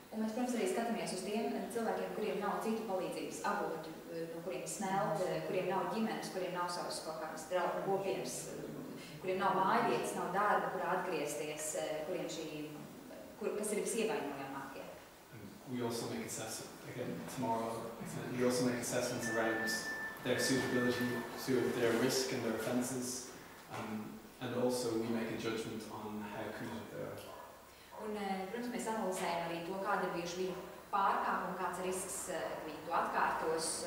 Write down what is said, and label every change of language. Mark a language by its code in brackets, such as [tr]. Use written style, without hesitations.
[lv] Un mēs, protams, arī skatāmies uz tiem cilvēkiem, kuriem nav citu palīdzības avotu, no kuriem smelt, kuriem nav ģimenes, kuriem nav savas kaut kādas draugu kopienas, kuriem nav mājvietas, nav darba, kurā atgriezties, kas ir visievainojamākie. [en] We also make assessments, again, tomorrow, we also make assessments around their suitability, their risk and their offences, and also we make a judgment on how committed they are. [lv] Un, protams, mēs analizējam arī to, kāda ir bijuši viņu pārkāpumi, kāds risks viņi to atkārtos.